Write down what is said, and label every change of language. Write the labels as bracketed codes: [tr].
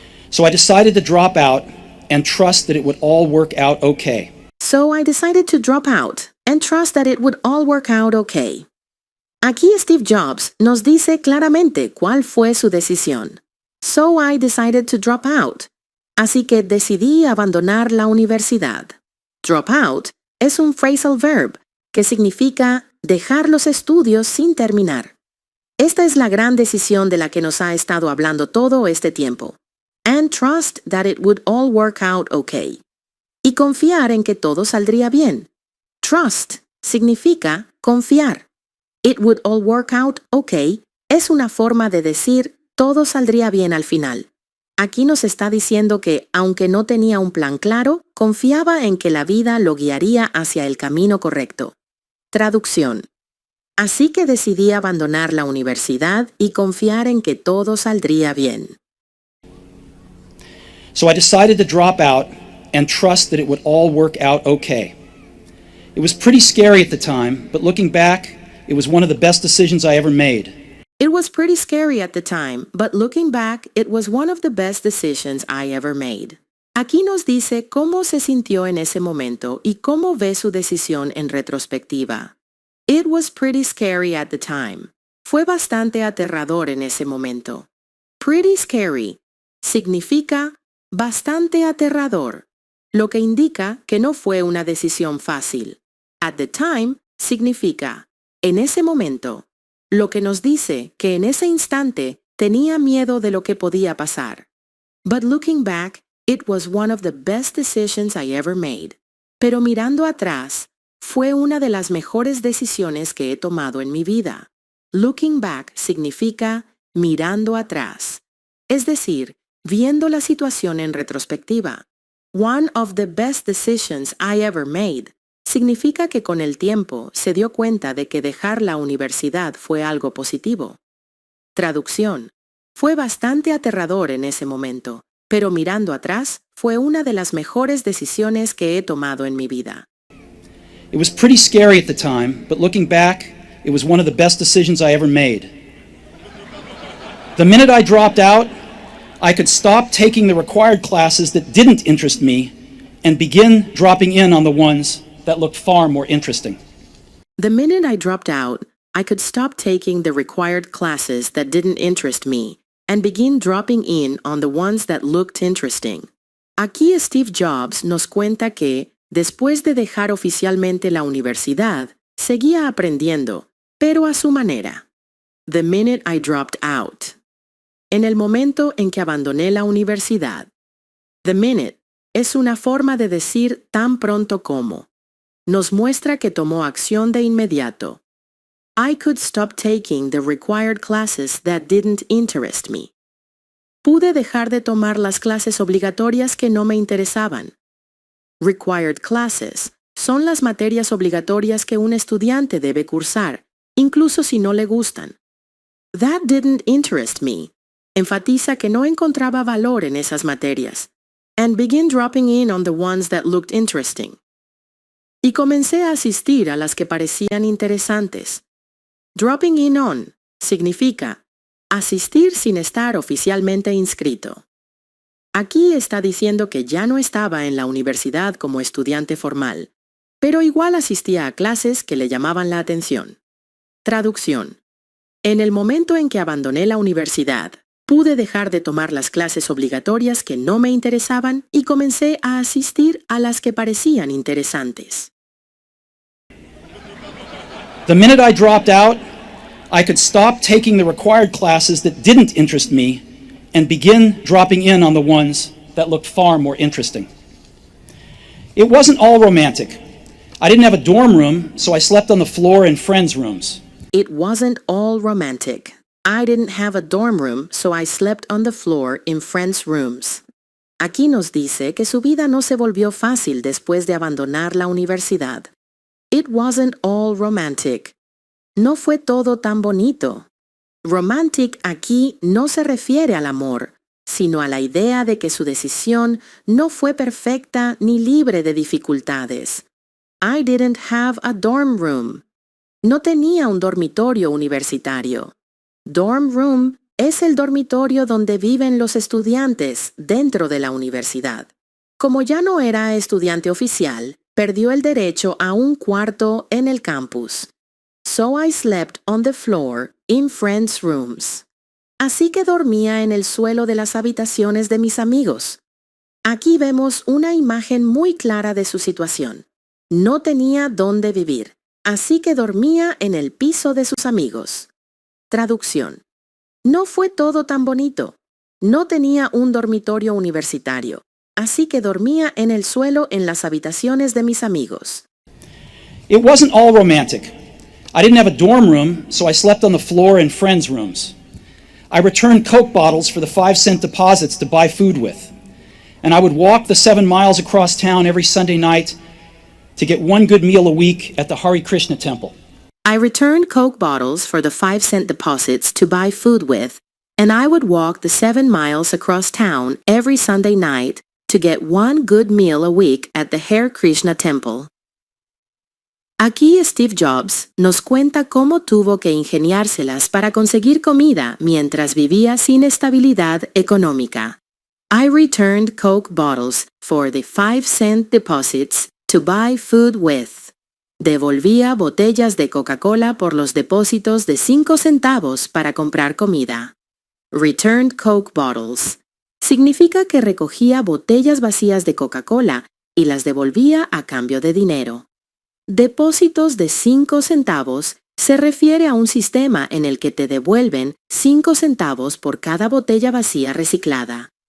[en] So I decided to drop out and trust that it would all work out okay. So I decided to drop out and trust that it would all work out okay. [es] Aquí Steve Jobs nos dice claramente cuál fue su decisión. [en] So I decided to drop out. [es] Así que decidí abandonar la universidad. Drop out es un phrasal verb que significa dejar los estudios sin terminar. Esta es la gran decisión de la que nos ha estado hablando todo este tiempo. [en] And trust that it would all work out okay. [es] Y confiar en que todo saldría bien. Trust significa confiar. [en] It would all work out okay [es] es una forma de decir todo saldría bien al final. Aquí nos está diciendo que, aunque no tenía un plan claro, confiaba en que la vida lo guiaría hacia el camino correcto. Traducción. Así que decidí abandonar la universidad y confiar en que todo saldría bien. [en] So I decided to drop out and trust that it would all work out okay. It was pretty scary at the time, but looking back, it was one of the best decisions I ever made. It was pretty scary at the time, but looking back, it was one of the best decisions I ever made. [es] Aquí nos dice cómo se sintió en ese momento y cómo ve su decisión en retrospectiva. [en] It was pretty scary at the time. [es] Fue bastante aterrador en ese momento. Pretty scary significa bastante aterrador, lo que indica que no fue una decisión fácil. At the time significa en ese momento, lo que nos dice que en ese instante tenía miedo de lo que podía pasar. [en] But looking back, it was one of the best decisions I ever made. [es] Pero mirando atrás, fue una de las mejores decisiones que he tomado en mi vida. Looking back significa mirando atrás, es decir, viendo la situación en retrospectiva. [en] One of the best decisions I ever made [es] significa que con el tiempo se dio cuenta de que dejar la universidad fue algo positivo. Traducción. Fue bastante aterrador en ese momento, pero mirando atrás, fue una de las mejores decisiones que he tomado en mi vida. [en] It was pretty scary at the time, but looking back, it was one of the best decisions I ever made. The minute I dropped out, I could stop taking the required classes that didn't interest me and begin dropping in on the ones that looked far more interesting. The minute I dropped out, I could stop taking the required classes that didn't interest me and begin dropping in on the ones that looked interesting. [es] Aquí Steve Jobs nos cuenta que, después de dejar oficialmente la universidad, seguía aprendiendo, pero a su manera. [en] The minute I dropped out. [es] En el momento en que abandoné la universidad. The minute es una forma de decir tan pronto como. Nos muestra que tomó acción de inmediato. [en] I could stop taking the required classes that didn't interest me. [es] Pude dejar de tomar las clases obligatorias que no me interesaban. Required classes son las materias obligatorias que un estudiante debe cursar, incluso si no le gustan. [en] That didn't interest me [es] enfatiza que no encontraba valor en esas materias, [en] and begin dropping in on the ones that looked interesting. [es] Y comencé a asistir a las que parecían interesantes. Dropping in on significa asistir sin estar oficialmente inscrito. Aquí está diciendo que ya no estaba en la universidad como estudiante formal, pero igual asistía a clases que le llamaban la atención. Traducción. En el momento en que abandoné la universidad, pude dejar de tomar las clases obligatorias que no me interesaban y comencé a asistir a las que parecían interesantes. [en] The minute I dropped out, I could stop taking the required classes that didn't interest me and begin dropping in on the ones that looked far more interesting. It wasn't all romantic. I didn't have a dorm room, so I slept on the floor in friends' rooms. It wasn't all romantic. I didn't have a dorm room, so I slept on the floor in friends' rooms. [es] Aquí nos dice que su vida no se volvió fácil después de abandonar la universidad. [en] It wasn't all romantic. [es] No fue todo tan bonito. Romantic aquí no se refiere al amor, sino a la idea de que su decisión no fue perfecta ni libre de dificultades. [en] I didn't have a dorm room. [es] No tenía un dormitorio universitario. Dorm room es el dormitorio donde viven los estudiantes dentro de la universidad. Como ya no era estudiante oficial, perdió el derecho a un cuarto en el campus. [en] So I slept on the floor in friends' rooms. [es] Así que dormía en el suelo de las habitaciones de mis amigos. Aquí vemos una imagen muy clara de su situación. No tenía dónde vivir, así que dormía en el piso de sus amigos. Traducción. No fue todo tan bonito. No tenía un dormitorio universitario, así que dormía en el suelo en las habitaciones de mis amigos. [en] It wasn't all romantic. I didn't have a dorm room, so I slept on the floor in friends' rooms. I returned Coke bottles for the 5-cent deposits to buy food with. And I would walk the 7 miles across town every Sunday night to get one good meal a week at the Hare Krishna temple. I returned Coke bottles for the 5-cent deposits to buy food with, and I would walk the 7 miles across town every Sunday night to get one good meal a week at the Hare Krishna temple. [es] Aquí Steve Jobs nos cuenta cómo tuvo que ingeniárselas para conseguir comida mientras vivía sin estabilidad económica. [en] I returned Coke bottles for the 5-cent deposits to buy food with. [es] Devolvía botellas de Coca-Cola por los depósitos de 5 centavos para comprar comida. [en] Returned Coke bottles. [es] Significa que recogía botellas vacías de Coca-Cola y las devolvía a cambio de dinero. Depósitos de 5 centavos se refiere a un sistema en el que te devuelven 5 centavos por cada botella vacía reciclada.